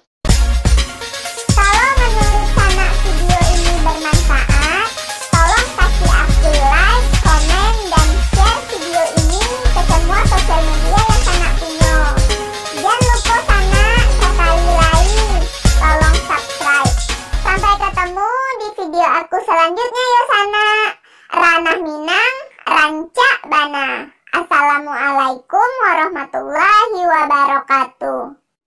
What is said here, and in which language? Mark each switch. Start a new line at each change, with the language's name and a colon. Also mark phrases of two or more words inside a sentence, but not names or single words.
Indonesian: Kalau menurut sana video ini bermanfaat, tolong kasih aku like, komen, dan share video ini ke semua sosial media yang sana punya. Jangan lupa sana sekali lagi, tolong subscribe. Sampai ketemu di video aku selanjutnya ya sana.
Minangkabau: Ranah Minang, Rancak Bana.
Arabic: السلام عليكم ورحمة الله وبركاته.